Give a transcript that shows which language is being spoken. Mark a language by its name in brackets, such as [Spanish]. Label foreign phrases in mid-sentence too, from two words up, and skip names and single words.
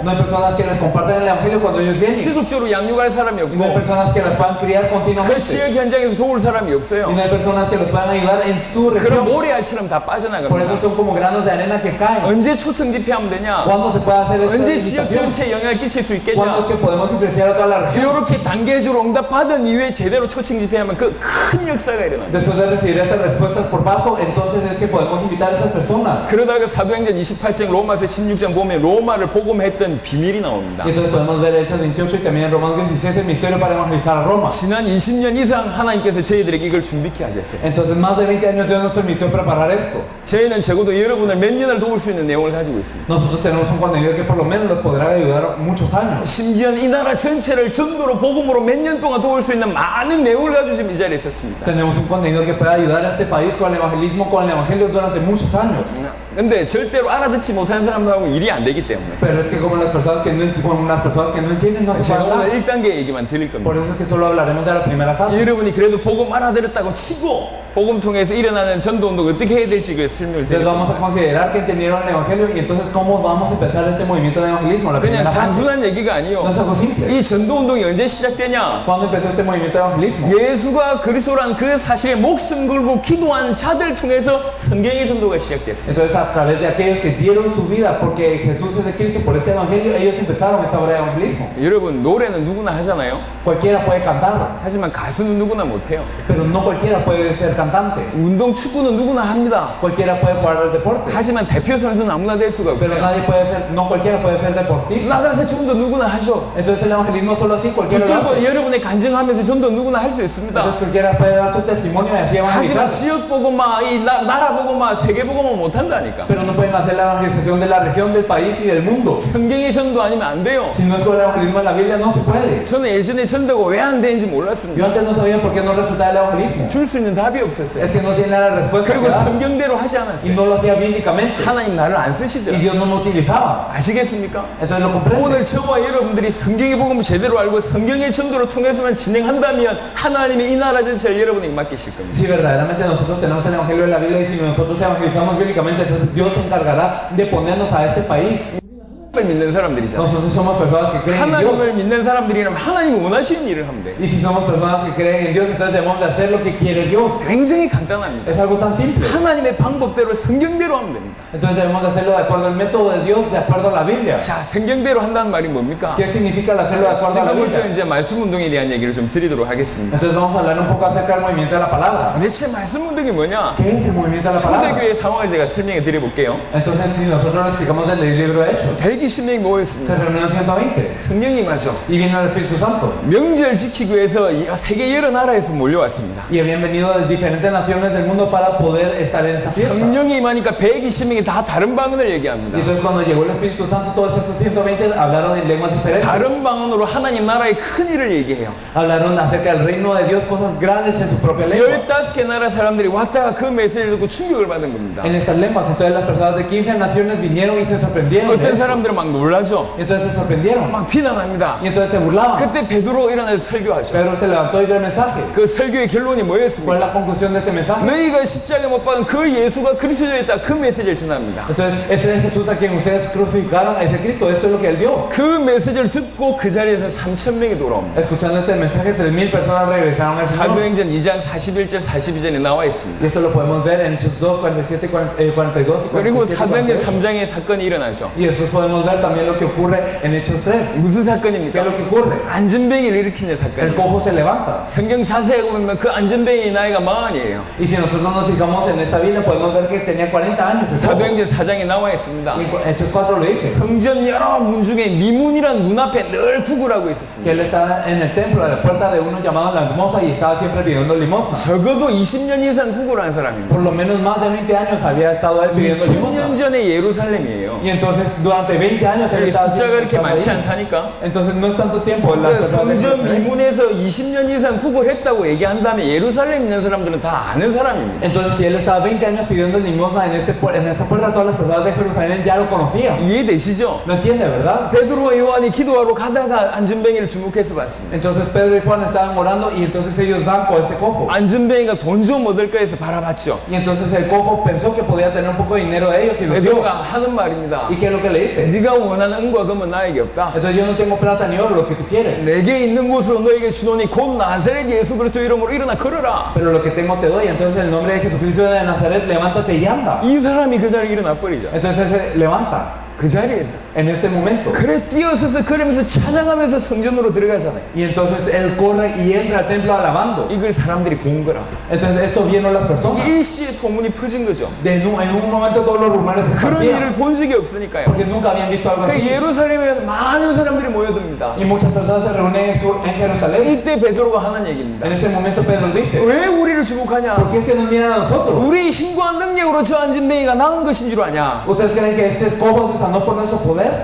[Spanish] No hay personas que les compartan el evangelio cuando ellos vienen. [Korean] 지속적으로 양육할 사람이 [Spanish] Y no hay [Korean] 없고 [Spanish] personas que las puedan criar [Korean] 그 [Spanish] continuamente. [Korean] 지역 현장에서 도울 사람이 [Spanish] Y [Korean] 없어요. [Spanish] no hay personas que los puedan ayudar en su [Korean] 그럼 [Spanish] región. [Korean] 모래알처럼 다 [Spanish] Por eso [Korean] 빠져나갑니다. [Spanish] son como granos de arena que caen. [Korean] 언제 초청 집회하면 되냐? [Spanish] ¿Cuándo se puede hacer esta [Korean] 언제 지역 [Spanish] invitación? [Korean] 전체에 영향을 끼칠 수 [Spanish] ¿Cuándo es [Korean] 있겠냐? [Spanish] que podemos influenciar a toda la región? [Korean] 이렇게 단계적으로 응답받은 이후에 제대로 초청 집회하면 그 큰 역사가 일어납니다. [Spanish] Después de recibir estas respuestas por paso, entonces es que podemos invitar a estas personas. [Korean] 그러다가 사도행전 28장 로마서 16장 보면 로마를 복음했던 비밀이 나옵니다. [Spanish] Y entonces podemos ver Hechos 28 y también en Romanos 16 el misterio para evangelizar a Roma. [Korean] 지난 20년 이상 하나님께서 저희들에게 이걸 준비케 하셨어요. [Spanish] Entonces más de 20 años Dios nos permitió preparar esto. [Korean] 저희는 적어도 여러분을 몇 년을 도울 수 있는 내용을 가지고 있습니다. [Spanish] Nosotros tenemos un contenido que por lo menos los podrá ayudar muchos años. [Korean] 심지어 이 나라 전체를 전도로 복음으로 몇 년 동안 도울 수 있는 많은 내용을 가지고 지금 이 자리에 있었습니다. [Spanish] Tenemos un contenido que pueda ayudar a este país con el evangelismo, con el evangelio durante muchos años. [Korean] 근데 절대로 알아듣지 못하는 사람들하고 일이 안 되기 때문에 [Spanish] Pero es que como las personas que no, con las personas que no entienden no se [Korean] 제가 [Spanish] puede [Korean] 오늘 [Spanish] hablar. [Korean] 1단계 얘기만 드릴 겁니다. [Spanish] Por eso es que solo hablaremos de la primera fase. [Korean] 여러분이 그래도 복음 알아들었다고 치고 복음 통해서 일어나는 전도 운동 어떻게 해야 될지 그 설명을 [Spanish] Entonces [Korean] 드립니다. [Spanish] vamos a considerar que entendieron el Evangelio y entonces cómo vamos a empezar este movimiento de evangelismo. La [Korean] 그냥 [Spanish] primera fase. [Korean] 단순한 얘기가 아니요. [Spanish] No es algo simple. [Korean] 이 전도 운동이 언제 시작되냐? [Spanish] ¿Cuándo empezó este movimiento de evangelismo? [Korean] 예수가 그리스도란 그 사실에 목숨 걸고 기도한 자들 통해서 성경의 전도가 시작됐습니다. [Spanish] Entonces a través de aquellos que dieron su vida porque Jesús es de Cristo por este Evangelio, ellos empezaron esta obra de evangelismo. [Korean] 여러분 노래는 누구나 하잖아요. [Spanish] Cualquiera puede cantarlo, [Korean] 하지만 가수는 누구나 못해요. [Spanish] pero no cualquiera puede ser cantante. [Korean] 운동 축구는 누구나 합니다. [Spanish] Cualquiera puede jugar al deporte, [Korean] 하지만 대표 선수는 아무나 될 수가 [Spanish] pero [Korean] 없어요. [Spanish] nadie puede ser, no cualquiera puede ser deportista. [Korean] 나가서 전도 누구나 하죠. [Spanish] Entonces el evangelismo solo así cualquiera lo [Korean] 붙들고 [Spanish] hace. [Korean] 여러분의 간증하면서 전도 누구나 할 수 있습니다. [Spanish] Entonces cualquiera puede dar su testimonio y así [Korean] 하지만 [Spanish] evangelizar. [Korean] 지역 보고 막 이 나라 보고 막 세계 보고만 못 한다니까. [Spanish] Pero no pueden hacer la evangelización de la región, del país y del mundo. [Korean] 성경의 전도 아니면 안 돼요. [Spanish] Si no es con el evangelismo de la Biblia, no se puede. [Korean] 저는 예전에 전도가 왜 안 되는지 [Spanish] Yo [Korean] 몰랐습니다. [Spanish] antes no sabía por qué no resultaba el evangelismo. [Korean] 줄 수 있는 답이 없었어요. [Spanish] Es que no tiene la respuesta [Korean] 그리고 [Spanish] que dar. [Korean] 성경대로 하지 [Spanish] Y [Korean] 않았어요. [Spanish] no lo hacía bíblicamente. [Korean] 하나님 나를 안 [Spanish] Y [Korean] 쓰시더라고요. [Spanish] Dios no me utilizaba. [Korean] 아시겠습니까? [Spanish] Entonces lo comprende. [Korean] 오늘 저와 여러분들이 성경의 복음을 제대로 알고 성경의 전도를 통해서만 진행한다면 하나님이 이 나라 전체를 여러분에게 맡기실 겁니다. [Spanish] Si verdaderamente nosotros tenemos el evangelio de la Biblia y si nosotros evangelizamos bíblicamente, entonces Dios se encargará de ponernos a este país. [Korean] 하나님을 믿는 사람들이잖아요. [Spanish] Nosotros somos personas que creen en Dios. [Korean] 하나님을 믿는 사람들이라면 하나님이 원하시는 일을 하면 돼요. [Spanish] Y si somos personas que creen en Dios, entonces debemos de hacer lo que quiere Dios. [Korean] 굉장히 간단합니다. [Spanish] Es algo tan simple. [Korean] 하나님의 방법대로 성경대로 하면 됩니다. [Spanish] Entonces debemos de hacerlo de acuerdo al método de Dios, de acuerdo a la Biblia. [Korean] 자, 성경대로 한다는 말이 뭡니까? [Spanish] ¿Qué significa el hacerlo de acuerdo a la [Korean] 지금부터 [Spanish] Biblia? [Korean] 이제 말씀 운동에 대한 얘기를 좀 드리도록 하겠습니다. [Spanish] Entonces vamos a hablar un poco acerca del movimiento de la palabra. [Korean] 도대체 말씀 운동이 뭐냐? [Spanish] ¿Qué es el movimiento de la palabra? [Korean] 초대교회 상황을 제가 설명해 드려볼게요. [Spanish] Entonces si nosotros le explicamos del libro de Hechos, [Korean] 120명이 모였습니다. [Spanish] se reunieron 120 [Korean] 성령이 마저 [Spanish] y vino el Espíritu Santo. [Korean] 명절 지키기 위해서 세계 여러 나라에서 몰려왔습니다. [Spanish] Y habían venido de diferentes naciones del mundo para poder estar en esta fiesta. [Korean] 성령이 임하니까 120명이 다 다른 방언을 [Spanish] Y [Korean] 얘기합니다. [Spanish] entonces cuando llegó el Espíritu Santo, todos esos 120 hablaron en lenguas diferentes. [Korean] 다른 방언으로 하나님 나라의 큰 일을 얘기해요. [Spanish] Hablaron acerca del reino de Dios, cosas grandes en su propia lengua. [Korean] 15개 나라 사람들이 왔다가 그 메시지를 듣고 충격을 받은 겁니다. [Spanish] En esas lenguas, entonces las personas de 15 naciones vinieron y se sorprendieron. de [Korean] 어떤 [Spanish] eso. [Korean] 사람들은 막 놀라죠. [Spanish] Y entonces se sorprendieron. [Korean] 막 비난합니다. [Spanish] Y entonces se burlaban. [Korean] 그때 베드로 일어나서 설교하죠. [Spanish] Pedro se levantó y dio el mensaje. [Korean] 그 설교의 결론이 [Spanish] ¿Cuál [Korean] 뭐였습니까? [Spanish] es la conclusión de ese mensaje? [Korean] 너희가 십자가에 못 박은 그 예수가 그리스도였다. 그 메시지를 전합니다. [Spanish] Entonces, ese es Jesús a quien ustedes crucificaron, a ese Cristo, esto es lo que Él dio. [Korean] 그 메시지를 듣고 그 자리에서 3,000명이 돌아옵니다. [Spanish] Escuchando este mensaje, 3,000 personas regresaron al Señor. [Korean] 사도행전 2장 41절 42절에 나와 있습니다. [Spanish] Y esto lo podemos ver en Hechos 2, 47, 42 y 47. [Korean] 그리고 47, 사도행전 48. 3장에 사건이 일어나죠. [Spanish] Y después podemos ver también lo que ocurre en Hechos 3. [Korean] 무슨 [Spanish] ¿Qué es [Korean] 사건입니까? [Spanish] lo que ocurre? [Korean] 안전뱅이를 일으키는 [Spanish] El [Korean] 사건이에요. [Spanish] cojo se levanta. [Korean] 성경 자세히 보면 그 안전뱅이 나이가 40이에요. [Spanish] Y si nosotros nos fijamos en esta Biblia, podemos ver que tenía 40 años. El cojo. [Korean] 사도행전 4장에 나와 있습니다. [Spanish] Y en Hechos 4 lo dice. [Korean] 성전 여러 문 중에 미문이란 문 앞에 늘 구걸하고 [Spanish] Que [Korean] 있었습니다. [Spanish] él estaba en el templo, a la puerta de uno llamado la limosna y estaba siempre pidiendo limosna. [Korean] 적어도 20년 이상 구걸한 사람입니다. [Spanish] Por lo menos más de 20 años había estado él pidiendo [Korean] 20년 [Spanish] limosna. [Korean] 전에 예루살렘이에요. [Spanish] Y entonces durante 20 años él [Korean] 여기 [Spanish] estaba [Korean] 숫자가 그렇게 [Spanish] estaba [Korean] 많지 [Spanish] ahí. [Korean] 않다니까. [Spanish] Entonces no es tanto tiempo. Las [Korean] 그러니까 [Spanish] personas de [Korean] 성전 [Spanish] Jerusalén. [Korean] 미문에서 20년 이상 구걸했다고 얘기한다면 예루살렘 있는 사람들은 다 아는 사람입니다. [Spanish] Entonces si él estaba 20 años pidiendo limosna en esta puerta, todas las personas de Jerusalén ya lo conocían. [Korean] 이해되시죠? [Spanish] ¿No entiende, verdad? [Korean] 베드로와 요한이 기도하러 가다가 안전뱅이를 주목해서 봤습니다. [Spanish] Entonces Pedro y Juan estaban orando y entonces ellos van por ese cojo. [Korean] 안전뱅이가 돈 좀 얻을까 해서 바라봤죠. [Spanish] Y entonces el cojo pensó que podía tener un poco de dinero de ellos y los dio. [Korean] 베드로가 하는 말입니다. [Spanish] ¿Y qué es lo que le dice? [Korean] 네가 원하는 은과 금은 나에게 없다. [Spanish] Entonces yo no tengo plata ni oro, lo que tú quieres. [Korean] 내게 있는 곳으로 너에게 주노니 곧 나사렛 예수 그리스도 이름으로 일어나 걸어라. [Spanish] Pero lo que tengo te doy. Entonces en el nombre de Jesucristo de Nazaret, levántate y anda. [Korean] 이 사람이 그 자리에 일어나 버리죠. [Spanish] Entonces él se levanta [Korean] 그 자리에서. [Spanish] en este momento. [Korean] 그래 뛰어서서 걸으면서 찬양하면서 성전으로 들어가잖아요. [Spanish] Y entonces él corre y entra al templo alabando. [Korean] 이걸 사람들이 본 거라. [Spanish] Entonces esto vieron las personas. [Korean] 일시에 소문이 퍼진 거죠. [Spanish] En un momento todos los rumores se [Korean] 그런 일을 [Spanish] esparcían. [Korean] 본 적이 없으니까요. [Spanish] Porque nunca habían visto algo [Korean] 그 [Spanish] así. [Korean] 예루살렘에서 많은 사람들이 모여듭니다. [Spanish] Y muchas personas se reúnen en Jerusalén. [Korean] 이때 베드로가 하는 얘기입니다. [Spanish] En ese momento Pedro dice, [Korean] 왜 우리를 주목하냐? [Spanish] ¿por qué es que nos miran a nosotros? [Korean] 우리 힘과 능력으로 저 안전뱅이가 나은 것인 줄 아냐? [Spanish] ¿Ustedes creen que estos cojos no por nuestro poder.